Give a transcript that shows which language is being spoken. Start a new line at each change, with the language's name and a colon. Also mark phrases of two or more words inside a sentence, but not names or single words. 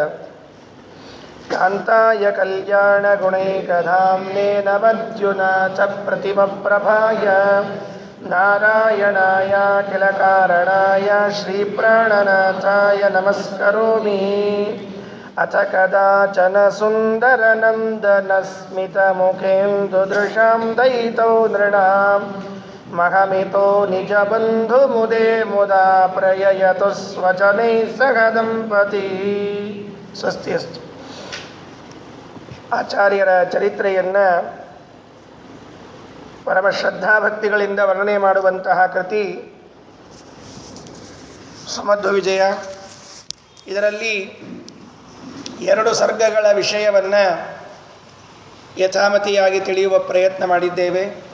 Sanskrit: ಕಾಂತಾಯ ಕಲ್ಯಾಣಗುಣೈಕಧಾಮ್ನೇ ನಮದ್ಯುನಾಥ ಪ್ರತಿಮಪ್ರಭಾಯ ನಾರಾಯಣಾಯ ಕಿಲ ಕಾರಣಾಯ ಶ್ರೀಪ್ರಾಣನಾಥಾಯ ನಮಸ್ಕರೋಮಿ ಅಥ ಕದಾಚನ ಸುಂದರನಂದನಸ್ಮಿತಮುಖೇಂದುದೃಶಾಂ ದಯಿತೋ ನೃಣಾಂ ಮಹಮಿತೋ ನಿಜಬಂಧುಮುದೇ ಮುದಾ ಪ್ರಯಯತು ಸ್ವಜನೈಃ ಸಹ ದಂಪತಿ. ಸ್ವಸ್ತಿ ಅಸ್ತು.
Kannada: ಆಚಾರ್ಯರ ಚರಿತ್ರೆಯನ್ನು ಪರಮ ಶ್ರದ್ಧಾಭಕ್ತಿಗಳಿಂದ ವರ್ಣನೆ ಮಾಡುವಂತಹ ಕೃತಿ ಸುಮಧ್ವ ವಿಜಯ. ಇದರಲ್ಲಿ 2 ಸರ್ಗಗಳ ವಿಷಯವನ್ನು ಯಥಾಮತಿಯಾಗಿ ತಿಳಿಯುವ ಪ್ರಯತ್ನ ಮಾಡಿದ್ದೇವೆ.